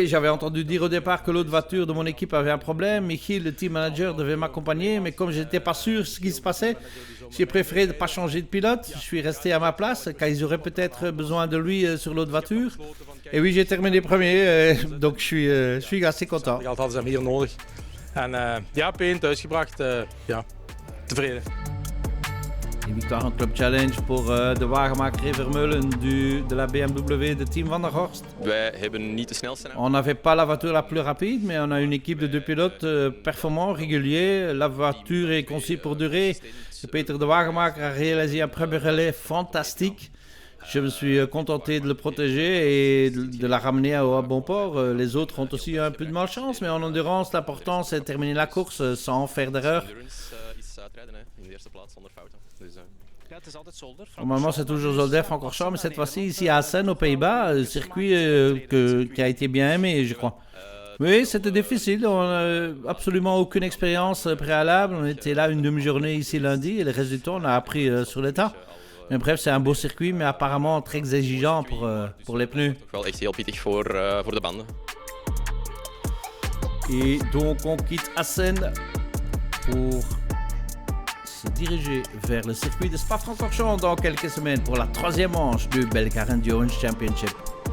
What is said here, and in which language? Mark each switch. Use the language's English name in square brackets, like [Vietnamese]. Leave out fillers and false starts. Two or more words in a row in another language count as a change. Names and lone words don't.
[French] J'avais entendu dire au départ que l'autre voiture de mon équipe avait un problème. Michiel, le team manager, devait m'accompagner, mais comme je n'étais pas sûr de ce qui se passait, j'ai préféré ne pas changer de pilote. Je suis resté à ma place, car ils auraient peut-être besoin de lui sur l'autre voiture. Et oui, j'ai terminé premier, donc je suis assez content. [Dutch] Dat hadden ze hem hier nodig. En ja, P1 thuisgebracht, ja, tevreden. [French] Une victoire en Club Challenge pour de wagenmaker Vermeulen de la BMW de Team Van der Horst. [Dutch] Wij hebben niet de snelste. [French] On n'avait pas la voiture la plus rapide, mais on a une équipe de 2 pilotes performants, réguliers. La voiture est conçue pour durer. Peter de Wagenmaker a réalisé un premier relais fantastique. Je me suis contenté de le protéger et de la ramener à bon port. Les autres ont aussi un peu de malchance, mais en endurance, l'important c'est de terminer la course sans faire d'erreur. [Dutch] Ja, het is altijd Zolder. [French] Normalement, c'est toujours Zolder, Francorchamps, mais cette fois-ci, ici à Assen, aux Pays-Bas, le circuit qui a été bien aimé, je crois. Oui, c'était difficile. On n'a absolument aucune expérience préalable. On était là une demi-journée ici lundi et le reste du temps, on a appris sur le tas. Mais bref, c'est un beau circuit, mais apparemment très exigeant pour les pneus. [Dutch] Wel echt heel pittig voor de banden. [French] Et donc, on quitte Assen pour se diriger vers le circuit de Spa-Francorchamps dans quelques semaines pour la 3e manche du Belgian Endurance Championship.